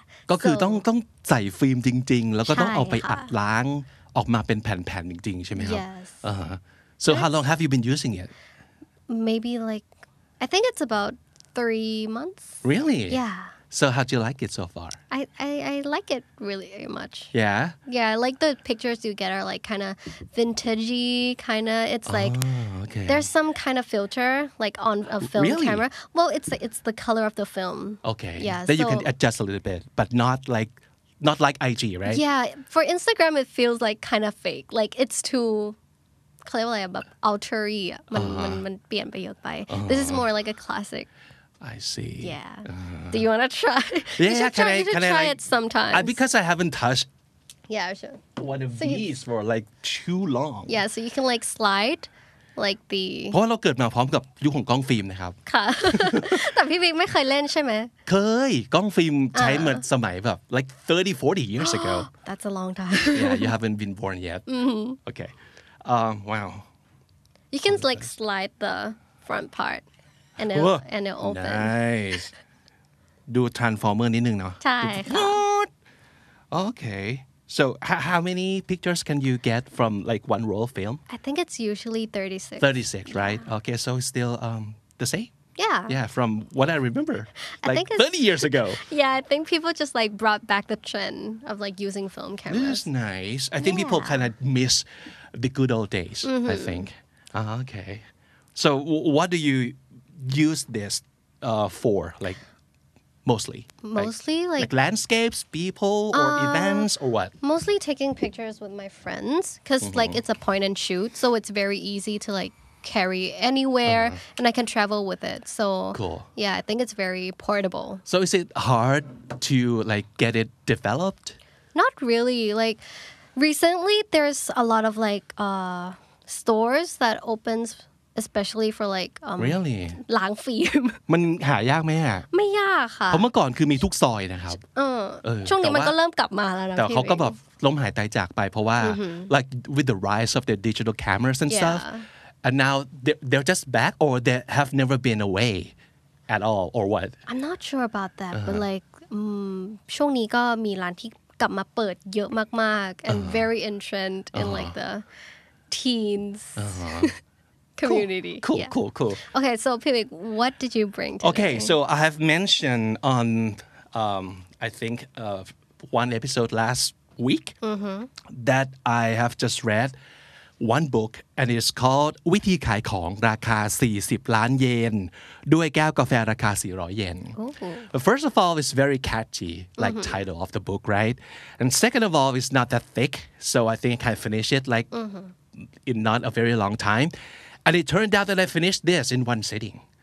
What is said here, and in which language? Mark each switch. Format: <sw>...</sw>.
<th>ก็คือต้องใส่ฟิล์มจริงๆแล้วก็ต้องเอาไปอัดล้างออกมาเป็นแผ่นๆจริงๆใช่ไหมครับ</th> <en>So how long have you been using it maybe like I think it's about 3 months Really? So how do you like it so far? I like it really much. Yeah, I like the pictures you get are like kind of vintagey, kind of. It's like there's some kind of filter like on a film camera. Well, it's the color of the film. Okay. Then you can adjust a little bit, but not like IG, right? Yeah, for Instagram it feels like kind of fake. Like it's too</en> <th>เขาเรียกว่าอะไรแบบ</th> <en>altery</en> <th>อ่ะมันเปลี่ยนไปเยอะไป</th> <en>This is more like a classic I see. Do you want to try? You should try it sometime. Because I haven't touched sure. one of these for like too long. So you can like slide like the</en> <th>เพราะว่าเราเกิดมาพร้อมกับยุคของกล้องฟิล์มนะครับ ค่ะ แต่พี่บิ๊กไม่เคยเล่นใช่ไหม เคยกล้องฟิล์มใช้เหมือนสมัยแบบ</th> <en>like 30-40 years ago That's a long time yeah you haven't been born yet okay wow You can like slide the front part and it'll open</en> <th>nice ดู Transformer นิดนึงเนาะ ใช่ค่ะ</th> <en>What? Okay so how many pictures can you get from like one roll of film I think it's usually 36 36 right okay so it's still the same yeah from what I remember like think it's 30 years ago Yeah, I think people just like brought back the trend of like using film this cameras. is nice I think people kind of miss the good old days I think okay so what do you use this for like mostly Like landscapes people or events or what mostly taking pictures with my friends because like it's a point and shoot, so it's very easy to like carry anywhere and I can travel with it. So cool. Yeah, I think it's very portable. So is it hard to like get it developed? Not really. Like recently there's a lot of like stores that opens especially for like Really?</en> <th>ล้างฟิล์ม มันหายากไหมอะ ไม่ยากค่ะ เพราะเมื่อก่อนคือมีทุกซอยนะครับ ช่วงนี้มันก็เริ่มกลับมาแล้วนะ แต่เขาก็ พี่ แบบล้มหายตายจากไปเพราะว่า</th> <en>like with the rise of the digital cameras and stuff and now they're just back or they have never been away at all or what I'm not sure about that but like</en> <th>ช่วงนี้ก็มีร้านที่กลับมาเปิดเยอะมากๆ</th> <en>and very in trend in like the teens community cool okay so Pivik what did you bring today? Okay so I have mentioned on I think one episode last week that I have just read one book and it's called วิธีขายของราคา40ล้านเยนด้วยแก้วกาแฟราคา400เยน But first of all it's very catchy like title of the book right and second of all it's not that thick so I think I finished it like in not a very long time and it turned out that I finished this in one sitting</en>